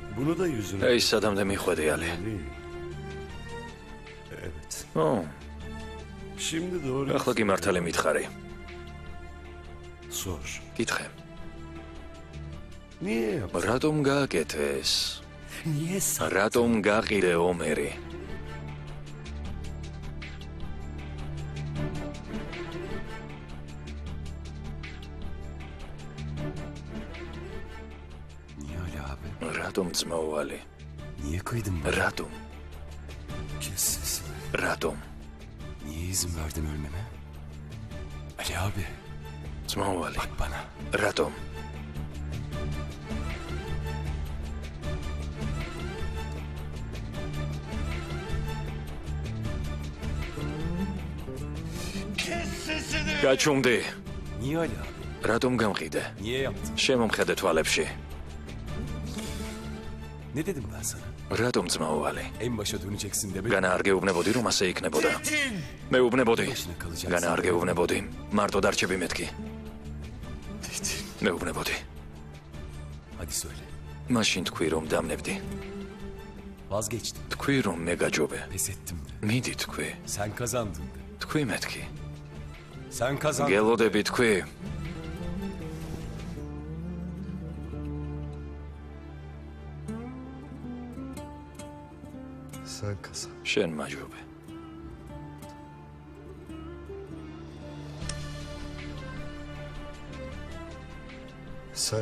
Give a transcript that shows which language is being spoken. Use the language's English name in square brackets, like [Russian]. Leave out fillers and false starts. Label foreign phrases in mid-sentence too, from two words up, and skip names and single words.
[Turkish] Bunu da yüzüne... [Georgian] ეს სადამდე მიხვედი ალი. [Turkish] Evet. ო, Şimdi doğru... [Georgian] ახლა კი მართალი მითხარი. [Turkish] Sor. [Georgian] კითხე. [Turkish] Niye yaptın? [Georgian] რატომ გააკეთეს? [Turkish] Niye sen? [Georgian] რატომ გაყიდე ომერი? [Turkish] Niye Ali abi? [Georgian] რატომ ძმაოვალი? [Turkish] Niye kıydın bana? [Georgian] რატომ? [Turkish] Kes sesini. [Georgian] რატომ? [Turkish] Niye izin verdin ölmeme? Ali abi [Georgian] ძმაოვალი, [Turkish] bak bana. [Georgian] რატომ? გაჩუმდი. [Turkish] Niye Ali abi? [Georgian] რატომ გამყიდე? [Turkish] Niye yaptın? [Georgian] შემომხედე თვალებში. [Turkish] Ne dedim ben sana? [Georgian] რატომ ძმაოვალი? [Turkish] En başa döneceksin demedim. [Georgian] განა არ გეუბნებოდი რომ ასე იქნებოდა. მეუბნებოდი. [Turkish] Başına kalacaksın. [Georgian] განა არ გეუბნებოდი. მარტო დარჩები მეთქი. მეუბნებოდი. [Turkish] Hadi söyle. [Georgian] მაშინ თქვი რომ დამნებდი. [Turkish] Vazgeçtim. [Georgian] თქვი რომ მე გაჯობე. [Turkish] Pes ettim de. [Georgian] მიდი თქვი. [Turkish] Sen kazandın de. [Georgian] თქვი მეთქი. [Turkish] Sen kazandın. [Georgian] გელოდები თქვი. [Turkish] Sen kazan. [Georgian] შენ მაჯობე. [Turkish] Sen